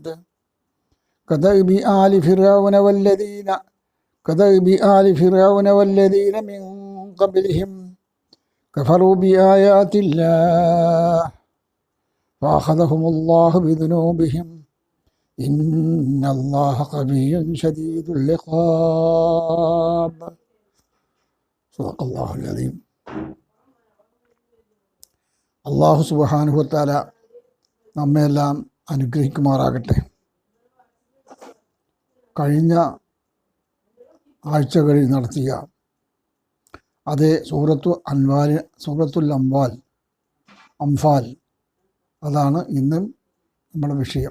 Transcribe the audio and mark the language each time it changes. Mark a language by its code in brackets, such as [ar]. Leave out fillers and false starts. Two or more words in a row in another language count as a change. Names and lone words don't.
[ar] كدأب آل فرعون والذين من قبلهم كفروا بآيات الله فأخذهم الله بذنوبهم إن الله قوي شديد العقاب. صدق الله العظيم. الله سبحانه وتعالى [ml] നമ്മെല്ലാം അനുഗ്രഹിക്കുമാറാകട്ടെ. കഴിഞ്ഞ ആഴ്ചകളിൽ നടത്തിയ അതേ സൂറത്തുൽ അംഫാൽ അതാണ് ഇന്നും നമ്മുടെ വിഷയം.